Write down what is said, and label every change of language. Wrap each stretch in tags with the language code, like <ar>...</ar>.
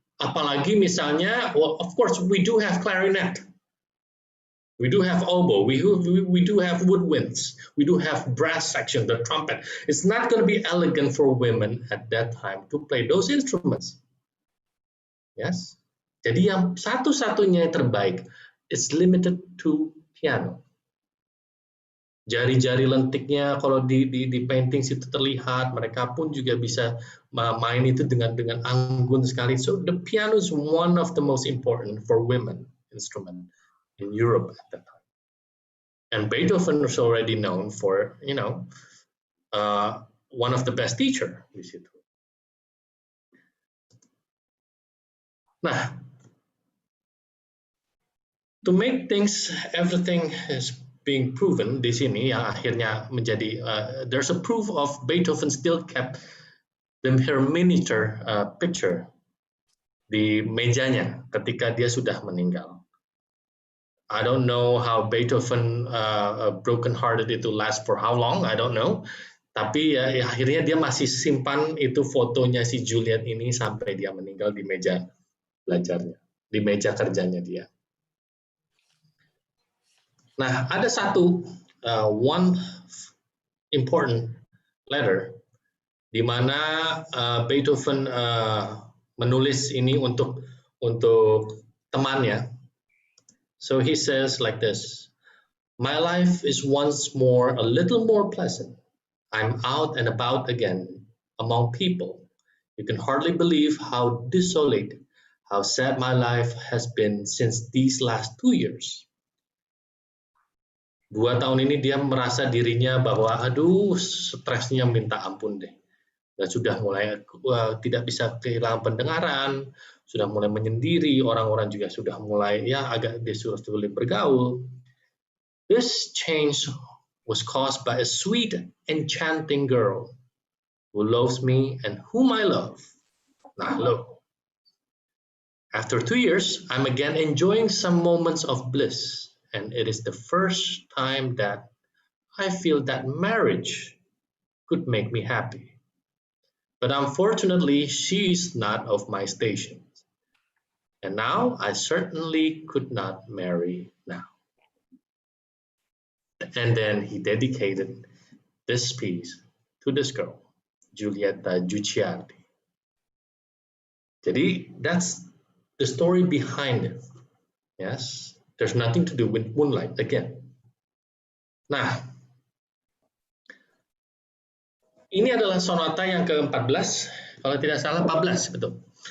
<id>Apalagi misalnya,</id> <en>well, of course we do have clarinet. We do have oboe, we do have woodwinds, we do have brass section, the trumpet. It's not going to be elegant for women at that time to play those instruments. Yes.</en> <id>Jadi yang satu-satunya yang terbaik</id> <en>is limited to piano.</en> <id>Jari-jari lentiknya kalau di painting itu terlihat, mereka pun juga bisa main itu dengan anggun sekali.</id> <en>So the piano is one of the most important for women instrument in Europe at that time. And Beethoven was already known for, one of the best teacher</en> <id>di situ.</id> <en>Nah, to make things, everything is being proven</en> <id>di sini yang akhirnya menjadi</id> <en>there's a proof of Beethoven still kept her miniature picture</en> <id>di mejanya ketika dia sudah meninggal.</id> <en>I don't know how Beethoven broken hearted itu last for how long, I don't know.</en> <id>Tapi ya, akhirnya dia masih simpan itu fotonya si Juliet ini sampai dia meninggal di meja belajarnya, di meja kerjanya dia. Nah, ada satu</id> <en>one important letter</en> <id>di mana Beethoven menulis ini untuk temannya.</id> <en>So he says like this, "My life is once more a little more pleasant. I'm out and about again among people. You can hardly believe how desolate, how sad my life has been since these last 2 years."</en> <id>2 tahun ini dia merasa dirinya bahwa aduh stresnya minta ampun deh. Dan sudah mulai tidak bisa kehilangan pendengaran, sudah mulai menyendiri, orang-orang juga sudah mulai agak dia sulit bergaul.</id> <en>This change was caused by a sweet, enchanting girl who loves me and whom I love. Nah, look. After 2 years, I'm again enjoying some moments of bliss, and it is the first time that I feel that marriage could make me happy. But unfortunately, she is not of my station. And now I certainly could not marry now. And then he dedicated this piece to this girl, Giulietta Guicciardi. Jadi that's the story behind it. Yes, there's nothing to do with Moonlight again.</en> <id>Nah, ini adalah sonata yang ke-14, kalau tidak salah 14, betul.</id>